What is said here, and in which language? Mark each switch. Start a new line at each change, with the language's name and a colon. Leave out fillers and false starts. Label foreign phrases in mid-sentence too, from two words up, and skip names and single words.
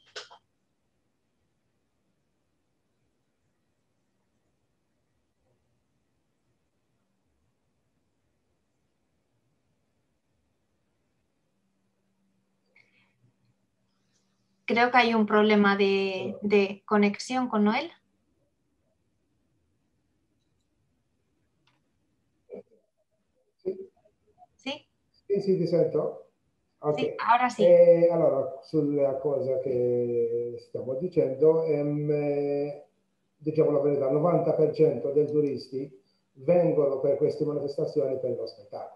Spanish: Creo que hay un problema de conexión con Noel.
Italian: Sì? Sì, ti sento? Ok. Sì, ora sì. Allora, sulla cosa che stiamo dicendo, diciamo la verità, il 90% dei turisti vengono per queste manifestazioni per lo spettacolo.